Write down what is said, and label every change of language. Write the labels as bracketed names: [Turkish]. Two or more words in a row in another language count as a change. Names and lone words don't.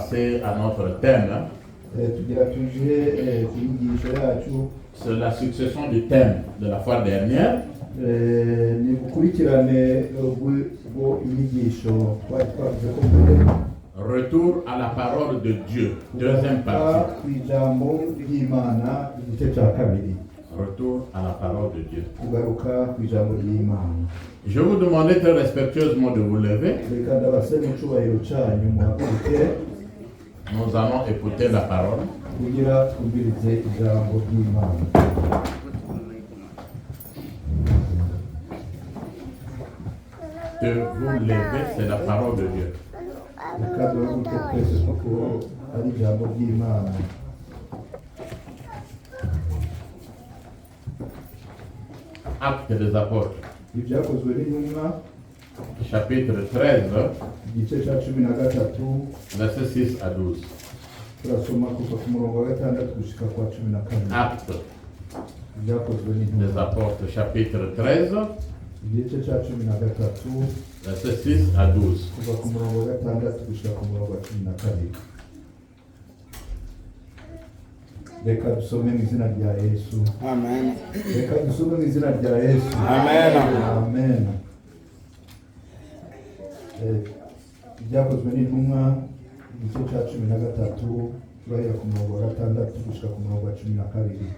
[French] passer à notre thème. [Kinyarwanda] tugira tuje ku nyigisho yacu. [French] C'est la succession du thème de la fois dernière. [Kinyarwanda] Ni gukurikirane bwo inyigisho twari twavuze ko mbere. [French] Retour à la parole de Dieu, deuxième partie. [Kinyarwanda] Ku ijambo ry'Imana igice cya kabiri. [French] Retour à la parole de Dieu. [Kinyarwanda] Kugaruka ku ijambo ry'Imana. [French] Je vous demandais très respectueusement de vous lever. [Kinyarwanda] Reka ndabasaba icyubahiro cyanyu muhaguruke. [French] Nous allons écouter la parole. [Kinyarwanda] Kugira twumvirize ijambo ry'Imana. [French] De vous lever, c'est la parole de Dieu. [Kinyarwanda] Reka duhaguruke twese kuko ari ijambo ry'Imana. [French] Actes des apôtres, [Kinyarwanda] Ibyakozwe n'intumwa [French] chapitre 13, [Kinyarwanda] igice cya 13 [French] versets 6 à 12. [Kinyarwanda] turasoma kuva ku murongo wa 6 gushika kwa 14. [French] Actes [Kinyarwanda] Ibyakozwe n'intumwa [French] des apôtres, chapitre 13, [Kinyarwanda] igice cya 13 [French] versets 6 à 12. [Kinyarwanda] kuva ku murongo wa 6 gushika ku murongo wa 12. Reka dusome mu izina rya Yesu. Amen. Reka dusome mu izina rya Yesu. Amen. Amen. Ibyakozwe n'intumwa igice cya 13 turahera ku murongo wa 6 gushika ku murongo wa 12.